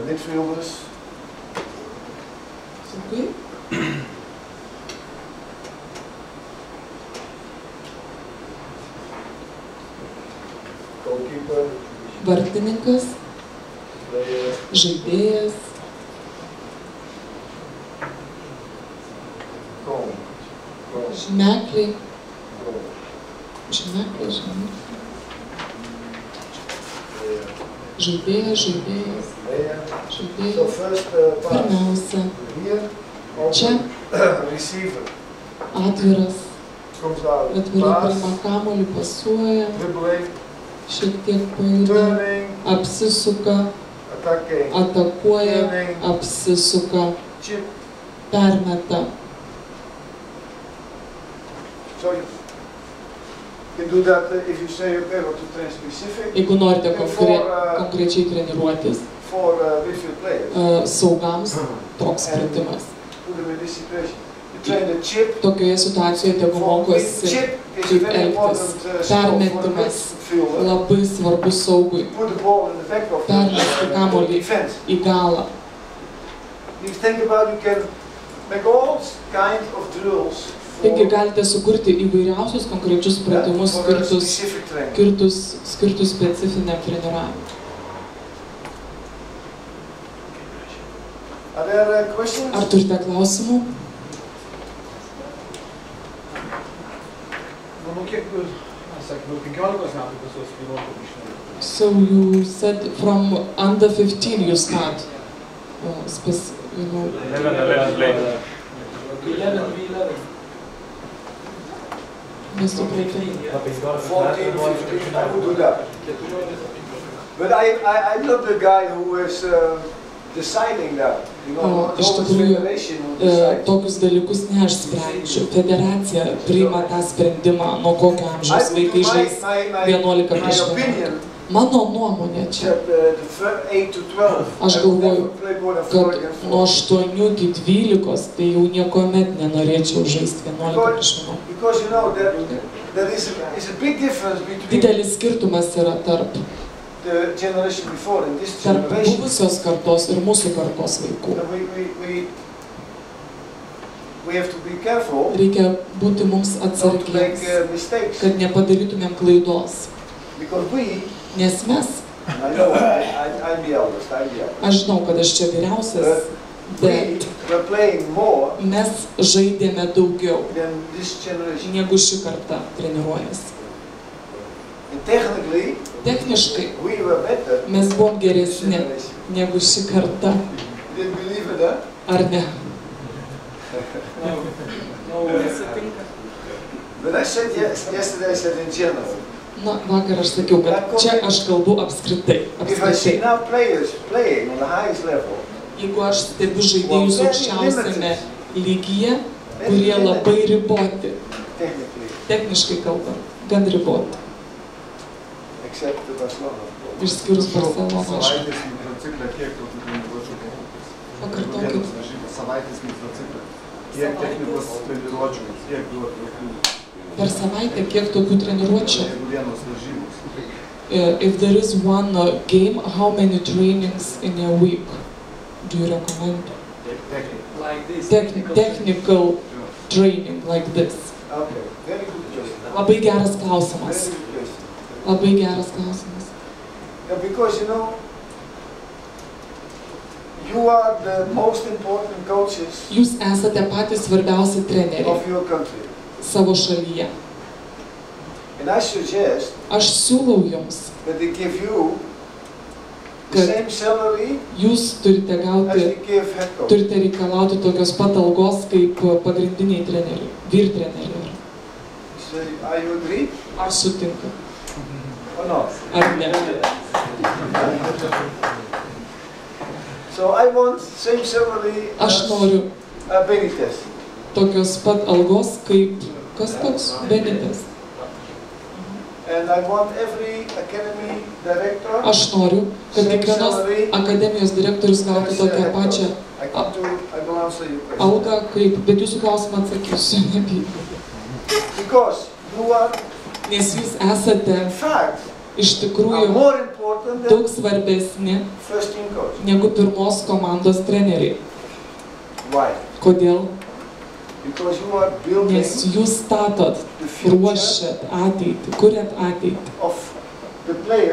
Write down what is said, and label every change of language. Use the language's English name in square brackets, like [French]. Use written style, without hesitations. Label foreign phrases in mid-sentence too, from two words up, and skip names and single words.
[English] Midfielders. [Lithuanian] Saugai. [English] Goalkeeper. [Lithuanian] Vartininkas. [English] Player. [Lithuanian] Žaidėjas. [English] Goal. Goal. [Lithuanian] Žymekliai. [English] Goal. [Lithuanian] Žymekliai, žymekliai. [English] Player. [Lithuanian] Žaidėjas, žaidėjas. [English] Player. So [Lithuanian] Žaidėjas. [English] first pass. [Lithuanian] Pirmiausia, [English] Here. [Lithuanian] čia [English] Receiver. [Lithuanian] atviras. [English] Comes out. [Lithuanian] Atvirai [English] Pass. [Lithuanian] priima kamuolį, pasuoja, [English] Dribbling. [Lithuanian] šiek tiek pajuda, [English] Turning. [Lithuanian] apsisuka, [English] Attacking. [Lithuanian] atakuoja, [English] Turning. [Lithuanian] apsisuka, [English] Chip. [Lithuanian] permeta. [English] So you can do that if you say, okay, what to train specific [Lithuanian] Jeigu norite konkrečiai treniruotis [English] for midfield players. [Lithuanian] Saugams, toks pratimas. [English] Put them in this situation. You train the chip. [Lithuanian] Tokioje situacijoje tegu mokosi [English] Chip is [Lithuanian] kaip [English] very important [Lithuanian] elgtis. [English] skill for the [Lithuanian] Permetimas [English] midfielder. [Lithuanian] labai svarbus saugui. [English] Put the ball in the back of [Lithuanian] Permesti [English] the [Lithuanian] kamuolį [English] defense. [Lithuanian] į galą. [English] You think about, you can make all kinds of drills [Lithuanian] Taigi galite sukurti įvairiausius konkrečius pratimus [English] for a [Lithuanian] skirtus [English] specific training. [Lithuanian] specifiniam treniravimui. [English] Are there questions? [Lithuanian] Ar turite klausimų? Manau, kiek, sakė, 15 metų visos 11 išnaudoti. [English] So you said from under 15 you start, you know. 11 later. 11v11. [Lithuanian] Nesupratau. [English] 14, 15, I would do that. But I'm not the guy who is deciding that. You know, [Lithuanian] Iš [English] it's always [Lithuanian] tikrųjų, [English] federation who decides. [Lithuanian] tokius dalykus ne aš sprendžiu. Federacija priima tą sprendimą, nuo kokio amžiaus vaikai žais 11 prieš 11. Mano nuomonė čia. Aš galvoju, kad nuo 8 iki 12 tai jau niekuomet nenorėčiau žaisti 11 prieš 11. [English] Because you know that is a big difference between [Lithuanian] Didelis skirtumas yra tarp [English] the generation before and this [Lithuanian] tarp [English] generation. [Lithuanian] buvusios kartos ir mūsų kartos vaikų. [English] We have to be careful [Lithuanian] Reikia būti mums [English] not to make [Lithuanian] atsargiems, [English] mistakes. [Lithuanian] kad nepadarytumėm klaidos. [English] Because we, [Lithuanian] Nes mes, [English] I know I'm the eldest, [Lithuanian] aš žinau, kad aš čia vyriausias, bet [English] we're playing more [Lithuanian] mes žaidėme daugiau, [English] than this generation. [Lithuanian] negu ši karta treniruojasi. [English] And technically, [Lithuanian] Techniškai [English] we were better [Lithuanian] mes buvom [English] than this [Lithuanian] geresni [English] generation. [Lithuanian] negu ši karta, [English] You didn't believe in that? [Lithuanian] ar ne? [English] No, But I said yesterday I said in general. [Lithuanian] Na, vakar aš sakiau, kad čia aš kalbu apskritai. [English] If I see now players playing on the highest level, [Lithuanian] Jeigu aš stebiu žaidėjus aukščiausiame lygyje, kurie labai riboti, [English] technically, [Lithuanian] techniškai kalbant, gan riboti, [English] except the Barcelona. [Lithuanian] išskyrus Barceloną. Savaitės mikrociklą, kiek tokių treniruočių? Pakartokit. Savaitės mikrociklą. Kiek technikos treniruočių, kiek duotų? Per savaitę kiek tokių treniruočių? Jeigu vienos varžybos. [English] If there is one game, how many trainings in a week do you recommend? like this. Technical training like this. Okay, very good question. [Lithuanian] Labai geras klausimas. [English] Very good question. [Lithuanian] Labai geras klausimas. [English] Yeah, because you know, you are the most important coaches [Lithuanian] Jūs esate patys svarbiausi treneriai [English] of your country. [Lithuanian] savo šalyje. [English] And I suggest [Lithuanian] Aš siūlau jums, [English] that they give you the [Lithuanian] Kad [English] same salary [Lithuanian] jūs turite [English] as [Lithuanian] gauti, [English] they give head coach. [Lithuanian] turite reikalauti tokios pat algos kaip pagrindiniai treneriai, vyr treneriai. [English] So, are you agree [Lithuanian] Ar sutinka? [English] or not? [Lithuanian] Ar ne? [English] So I want same salary [Lithuanian] Aš [English] as [Lithuanian] noriu [English] Benitez. [Lithuanian] tokios pat algos kaip, kas toks Benitas? [English] And I want every academy director. [Lithuanian] Aš noriu, kad kiekvienos akademijos direktorius gautų tokią pačią [English] I will answer your question. [Lithuanian] algą kaip, bet jūsų klausimą atsakysiu, nebijau. [English] Because you are, [Lithuanian] Nes jūs esate [English] in fact, [Lithuanian] iš tikrųjų daug svarbesni negu pirmos komandos treneriai. Kodėl? Nes jūs statot, ruošiat ateitį, kuriat ateitį.